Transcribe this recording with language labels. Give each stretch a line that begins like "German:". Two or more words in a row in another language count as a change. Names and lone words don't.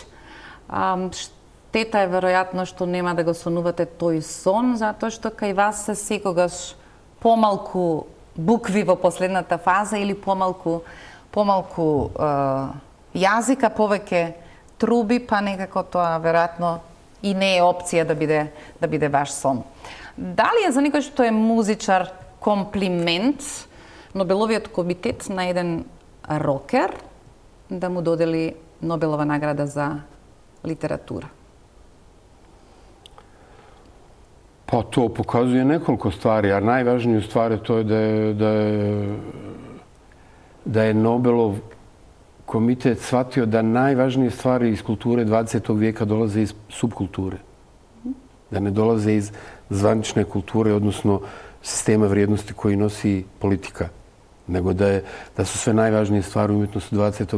Macedonian: Штета е веројатно што нема да го сонувате тој сон, затоа што кај вас се секогаш помалку букви во последната фаза или помалку јазика, повеќе труби, па некако тоа веројатно и не е опција да биде ваш сон. Дали е за некој што е музичар комплимент Нобеловиот комитет на еден рокер да му додели Нобелова награда за литература?
Bosnian: Pa to pokazuje nekoliko stvari, a najvažniju stvar je to da je Nobelov komitet shvatio da najvažnije stvari iz kulture 20. vijeka dolaze iz subkulture. Da ne dolaze iz zvanične kulture, odnosno sistema vrijednosti koji nosi politika, nego da su sve najvažnije stvari u umjetnosti 20.